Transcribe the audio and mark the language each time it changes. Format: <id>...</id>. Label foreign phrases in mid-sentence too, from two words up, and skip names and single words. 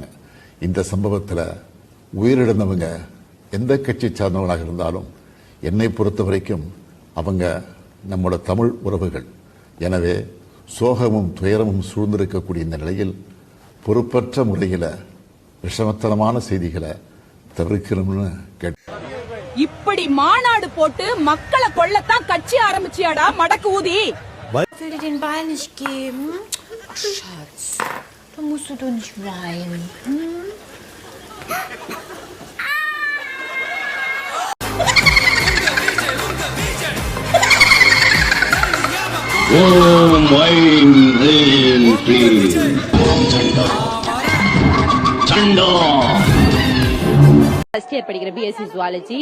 <ta>இந்த சம்பவத்தில் உயிரிழந்தவங்க எந்த கட்சி சார்ந்தவர்களாக இருந்தாலும் என்னை பொறுத்த வரைக்கும் அவங்க நம்மளோட தமிழ் உறவுகள். எனவே சோகமும் துயரமும் சூழ்ந்திருக்கக்கூடிய இந்த நிலையில் பொறுப்பற்ற முறையில் விஷமத்தனமான செய்திகளை தவிர்க்கணும்னு கேட்டேன். இப்படி மாநாடு போட்டு மக்களை கொள்ளத்தான் கட்சி ஆரம்பிச்சியாடா மடக்கு ஊதி?</ta> <de>Ich will dir den Ball nicht geben. Ach, Schatz, da musst du doch nicht weinen.</de> <en>first year படிக்கிற BSc Zoology.</en>